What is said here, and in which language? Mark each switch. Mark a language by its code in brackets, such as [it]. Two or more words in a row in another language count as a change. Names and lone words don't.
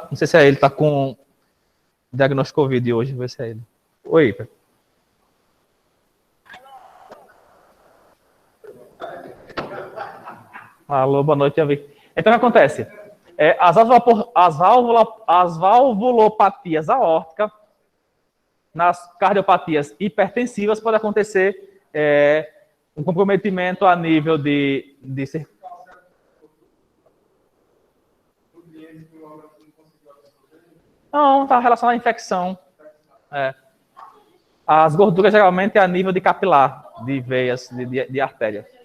[pt] Não sei se é ele, tá com diagnóstico Covid hoje, vou ver se é ele. Oi, Pedro. Alô, boa noite, Javi. Então, o que acontece? As valvulopatias aórticas, nas cardiopatias hipertensivas, pode acontecer um comprometimento a nível de Não, está relacionado à infecção. As gorduras geralmente é a nível de capilar, de veias, de artérias.